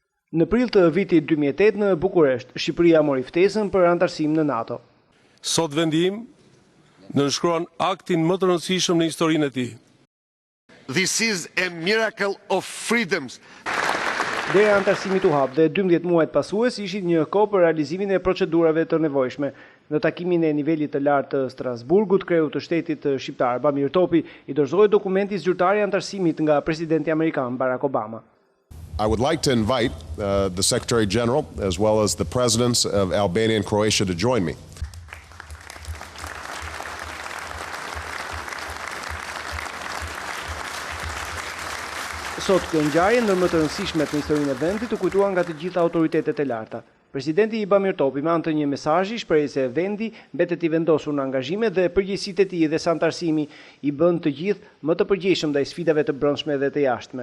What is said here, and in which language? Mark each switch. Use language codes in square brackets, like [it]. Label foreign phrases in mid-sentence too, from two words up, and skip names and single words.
[sq] Në prill të vitit 2008 në Bukuresht, Shqipëria mori ftesën për antarësim në NATO. Sot vendi im nënshkruan aktin më të rëndësishëm në historinë e tij. [en] This is a miracle of freedoms. [sq] Dera antarësimit u hap dhe 12 muajt pasues ishin një kohë për realizimin e procedurave të nevojshme. Në takimin e nivelit të lartë të Strasburgut, kreu të shtetit shqiptar Bamir Topi i dorëzoi dokumenti zyrtar i antarësimit nga presidenti amerikan Barack Obama. [en] I would like to invite the Secretary General as well as the presidents of Albania and Croatia to join me. [sq] Sot kjo ngjarje ndër më të rëndësishmet në historinë e vendit të kujtuar nga të gjitha autoritetet e larta. Presidenti Bamir Topi me anë të një mesazhi shpreh se vendi mbetet i vendosur në angazhime dhe përgjegjësitë e tij dhe sa antarësimi i bën të gjithë më të përgjegjshëm ndaj sfidave të brendshme dhe të jashtme.